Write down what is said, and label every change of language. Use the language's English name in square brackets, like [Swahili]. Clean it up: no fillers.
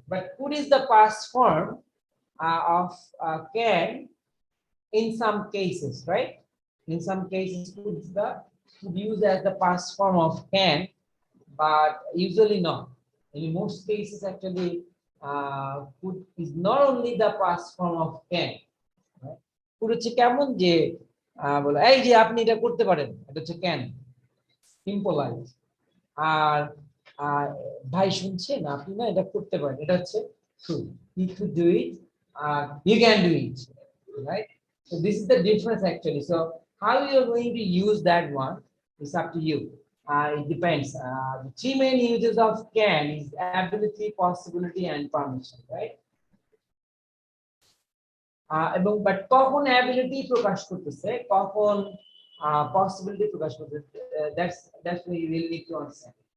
[English] But could is the past form of can in some cases, right? In some cases could is the could use as the past form of can, but usually not. In most cases actually could is not only the past form of can, right? [Bangla] could হচ্ছে কেমন যে বলে এই যে আপনি এটা করতে পারেন, এটা হচ্ছে can, impolite। আর ভাই শুনছেন, আপনি না এটা করতে পারেন, এটা হচ্ছে could, [English] you could do it, you can do it, right? So this is the difference actually. So how you are going to use that one is up to you. It depends. The three main uses of can is ability, possibility, and permission, right? [Bangla] এবং but কখন ability প্রকাশ করতেছে, কখন possibility প্রকাশ করতেছে, that's [English] we will need to understand.